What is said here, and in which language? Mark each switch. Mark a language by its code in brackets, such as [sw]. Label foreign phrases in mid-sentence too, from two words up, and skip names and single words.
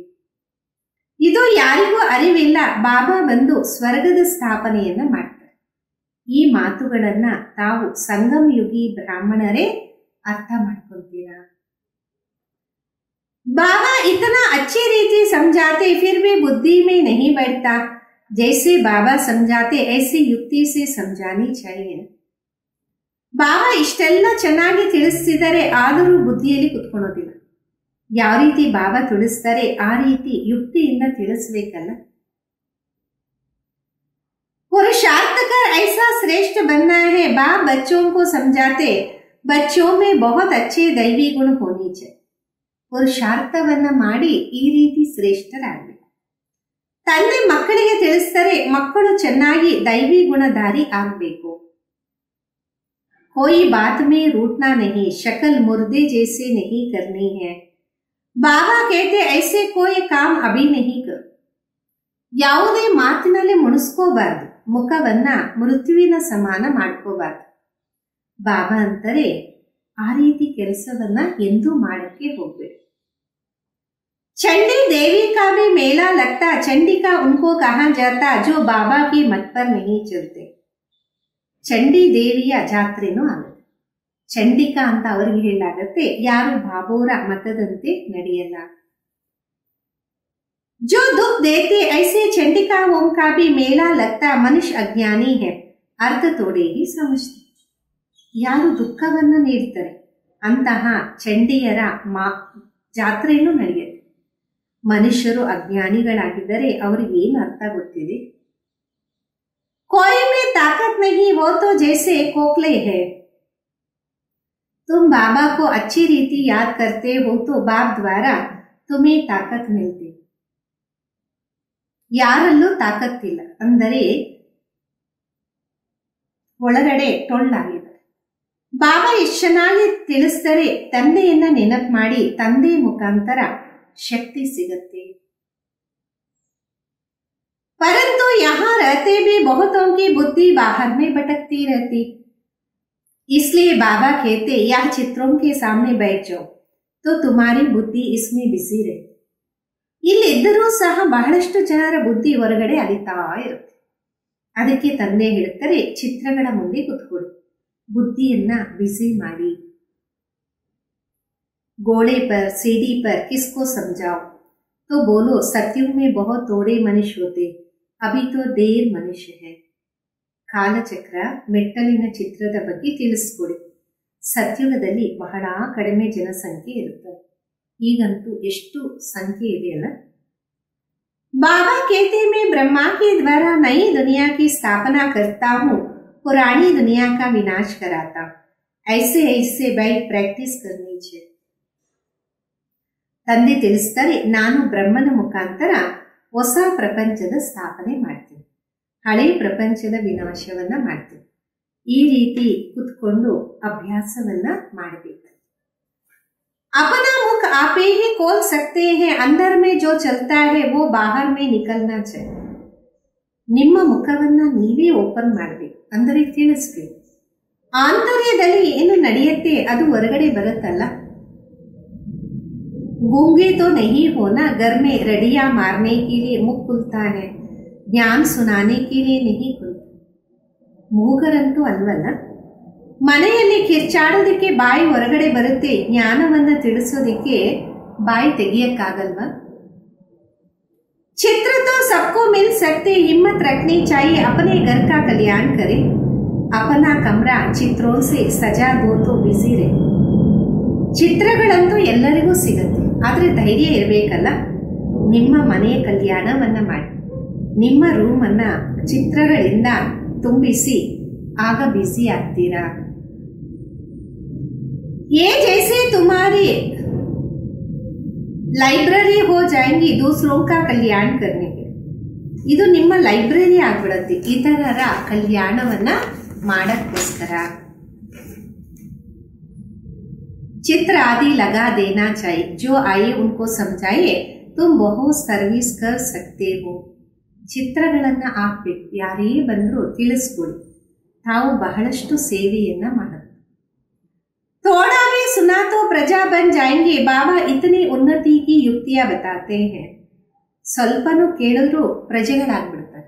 [kn] ಇದು ಯಾರಿಗೂ ಅರಿವಿಲ್ಲ, ಬಾಬಾ ಬಂದು ಸ್ವರ್ಗದ ಸ್ಥಾಪನೆಯನ್ನ ಮಾಡ್ತಾರೆ। ಈ ಮಾತುಗಳನ್ನ ತಾವು ಸಂಗಮ ಯುಗಿ ಬ್ರಾಹ್ಮಣರೇ ಅರ್ಥ ಮಾಡ್ಕೊಳ್ತೀರಾ? [hi] बाबा इतना अच्छी रीति समझाते फिर भी बुद्धि में नहीं बैठता। जैसे बाबा समझाते ऐसी युक्ति से समझानी चाहिए। [kn] ಬಾಬಾ ಇಷ್ಟೆಲ್ಲ ಚೆನ್ನಾಗಿ ತಿಳಿಸ್ತಿದ್ದಾರೆ, ಆದರೂ ಬುದ್ಧಿಯಲ್ಲಿ ಕುತ್ಕೊಳ್ಳೋದಿಲ್ಲ। ಯಾವ ರೀತಿ ಬಾಬಾ ತಿಳಿಸ್ತಾರೆ ಆ ರೀತಿ ಯುಕ್ತಿಯಿಂದ ತಿಳಿಸ್ಬೇಕಲ್ಲ। [hi] पुरुषार्थ कर ऐसा श्रेष्ठ बनना है। बाप बच्चों को समझाते बच्चों में बहुत अच्छे दैवी गुण होनी चाहिए। [kn] ಪುರುಷಾರ್ಥವನ್ನ ಮಾಡಿ ಈ ರೀತಿ ಶ್ರೇಷ್ಠರಾಗಬೇಕು। ತಂದೆ ಮಕ್ಕಳಿಗೆ ತಿಳಿಸ್ತಾರೆ, ಮಕ್ಕಳು ಚೆನ್ನಾಗಿ ದೈವಿ ಗುಣಧಾರಿ ಆಗಬೇಕು। [hi] कोई बात में रूठना नहीं, शक्ल मुर्दे जैसे नहीं करनी है। बाबा कहते ऐसे कोई काम अभी नहीं करो। [kn] ಯಾವುದೇ ಮಾತಿನಲ್ಲಿ ಮುಣಿಸ್ಕೋಬಾರ್ದು, ಮುಖವನ್ನ ಮೃತ್ಯುವಿನ ಸಮಾನ ಮಾಡ್ಕೋಬಾರ್ದು। ಬಾಬಾ ಅಂತಾರೆ ಆ ರೀತಿ ಕೆಲಸವನ್ನ ಎಂದೂ ಮಾಡಕ್ಕೆ ಹೋಗ್ಬೇಡಿ। [hi] चंडी देवी का भी मेला लगता, चंडी का उनको कहा जाता जो बाबा की मत पर नहीं चलते। [kn] ಚಂಡಿ ದೇವಿಯ ಜಾತ್ರೆನೂ ಆಗುತ್ತೆ। ಚಂಡಿಕಾ ಅಂತ ಅವರಿಗೆ ಹೇಳಲಾಗತ್ತೆ, ಯಾರು ಬಾಬೋರ ಮತದಂತೆ ನಡೆಯಲ್ಲ। [hi] जो दुख देते ऐसे चंडिका ओम का भी मेला लगता, मनुष्य अज्ञानी है अर्थ थोड़े ही समझते। [kn] ಯಾರು ದುಃಖವನ್ನ ನೀಡ್ತಾರೆ ಅಂತಹ ಚಂಡಿಯರ ಜಾತ್ರೆನೂ ನಡೆಯುತ್ತೆ। ಮನುಷ್ಯರು ಅಜ್ಞಾನಿಗಳಾಗಿದ್ದರೆ ಅವರಿಗೆ ಏನು ಅರ್ಥ ಗೊತ್ತಿದೆ? [hi] कोई में ताकत नहीं, वो तो जैसे खोखले है। तुम बाबा को अच्छी रीति याद करते हो तो बाप द्वारा तुम्हें ताकत मिलती। [kn] ಯಾರಲ್ಲೂ ತಾಕತ್ತಿಲ್ಲ ಅಂದರೆ ಒಳಗಡೆ ಟೊಳ್ಳಾಗಿದೆ। ಬಾಬಾ ಎಷ್ಟು ಚೆನ್ನಾಗಿ ತಿಳಿಸ್ತಾರೆ, ತಂದೆಯನ್ನ ನೆನಪು ಮಾಡಿ ತಂದೆ ಮುಖಾಂತರ ಶಕ್ತಿ ಸಿಗತ್ತೆ। [hi] परंतु यहाँ रहते भी बहुतों की बुद्धि बाहर में भटकती रहती। इसलिए बाबा कहते यह चित्रों के सामने बैठ जाओ तो तुम्हारी बुद्धि इसमें बिजी रहे। [kn] ಇಲ್ಲಿದ್ದರೂ ಸಹ ಬಹಳಷ್ಟು ಜನರ ಬುದ್ಧಿ ಹೊರಗಡೆ ಅಲಿತಾ ಇರುತ್ತೆ। ಅದಕ್ಕೆ ತಂದೆ ಹೇಳ್ತಾರೆ ಚಿತ್ರಗಳ ಮುಂದೆ ಕುತ್ಕೊಳ್ಳಿ, ಬುದ್ಧಿಯನ್ನ ಬಿಸಿ ಮಾಡಿ। [hi] गोले पर सीढ़ी पर किसको समझाओ तो बोलो सत्युग में बहुत थोड़े मनुष्य होते, अभी तो ढेर मनुष्य है। [kn] ಕಾಲಚಕ್ರ ಮೆಟ್ಟಲಿನ ಚಿತ್ರದ ಬಗ್ಗೆ ತಿಳಿಸ್ಕೊಡಿ। ಸತ್ಯುಗದಲ್ಲಿ ಬಹಳ ಕಡಿಮೆ ಜನಸಂಖ್ಯೆ ಇರುತ್ತದೆ, ಈಗಂತೂ ಎಷ್ಟು ಸಂಖ್ಯೆ ಇದೆಯಲ್ಲ। [hi] बाबा कहते मैं ब्रह्मा के द्वारा नई दुनिया की स्थापना करता हूँ, पुरानी दुनिया का विनाश कराता हूँ। ऐसे ऐसे बैठ प्रैक्टिस करनी चाहिए। [kn] ತಂದೆ ತಿಳಿಸ್ತಾರೆ, ನಾನು ಬ್ರಹ್ಮನ ಮುಖಾಂತರ ಹೊಸ ಪ್ರಪಂಚದ ಸ್ಥಾಪನೆ ಮಾಡ್ತೀನಿ, ಹಳೆ ಪ್ರಪಂಚದ ವಿನಾಶವನ್ನ ಮಾಡ್ತೀನಿ। ಈ ರೀತಿ ಕುತ್ಕೊಂಡು ಅಭ್ಯಾಸವನ್ನ ಮಾಡಬೇಕು। [hi] अपना मुख आप ही खोल सकते हैं, अंदर में जो चलता है वो बाहर में निकलना चाहिए। [kn] ನಿಮ್ಮ ಮುಖವನ್ನ ನೀವೇ ಓಪನ್ ಮಾಡಬೇಕು, ಅಂದರೆ ತಿಳಿಸ್ಬೇಕು। ಆಂತರ್ಯದಲ್ಲಿ ಏನು ನಡೆಯುತ್ತೆ ಅದು ಹೊರಗಡೆ ಬರುತ್ತಲ್ಲ। [hi] गूंगे तो नहीं होना, घर में रड़ियां मारने के लिए मुख खुलता है, ज्ञान सुनाने के लिए नहीं खुलता। [kn] ಮೂಗರಂತೂ ಅಲ್ವಲ್ಲ, ಮನೆಯಲ್ಲಿ ಕಿರ್ಚಾಡೋದಕ್ಕೆ ಬಾಯಿ ಹೊರಗಡೆ ಬರುತ್ತೆ, ಜ್ಞಾನವನ್ನ ತಿಳಿಸೋದಕ್ಕೆ ಬಾಯಿ ತೆಗಿಯಕ್ಕಾಗಲ್ವಾ? [hi] चित्र तो सबको मिल सकते, हिम्मत रखनी चाहिए, अपने घर का कल्याण करें। अपना कमरा चित्रों से सजा दो तो बिजी रहे। [kn] ಚಿತ್ರಗಳಂತೂ ಎಲ್ಲರಿಗೂ ಸಿಗುತ್ತೆ, ಆದ್ರೆ ಧೈರ್ಯ ಇರಬೇಕಲ್ಲ। ನಿಮ್ಮ ಮನೆಯ ಕಲ್ಯಾಣವನ್ನ ಮಾಡಿ, ನಿಮ್ಮ ರೂಮನ್ನ ಚಿತ್ರಗಳಿಂದ ತುಂಬಿಸಿ, ಆಗ ಬಿಸಿ ಆಗ್ತೀರಾ। [hi] ये जैसे तुम्हारी लाइब्रेरी हो जाएगी दूसरों का कल्याण करने के [kn] ಇದು ನಿಮ್ಮ ಲೈಬ್ರರಿ ಆಗ್ಬಿಡುತ್ತೆ ಇತರರ ಕಲ್ಯಾಣವನ್ನ ಮಾಡಕ್ಕೋಸ್ಕರ [hi] चित्र आदि लगा देना चाहिए जो आए उनको समझाइए तुम बहुत सर्विस कर सकते हो ಚಿತ್ರಗಳನ್ನ [kn] ಹಾಕ್ಬೇಕು ಯಾರೇ ಬಂದರೂ ತಿಳಿಸ್ಕೊಡಿ ತಾವು ಬಹಳಷ್ಟು ಸೇವೆಯನ್ನ ಮಾಡಬೇಕು [hi] थोड़ा भी सुना तो प्रजा बन जाएंगे बाबा इतनी उन्नति की युक्तियां बताते हैं [kn] ಸ್ವಲ್ಪನೂ ಕೇಳಿದ್ರು ಪ್ರಜೆಗಳಾಗ್ಬಿಡ್ತಾರೆ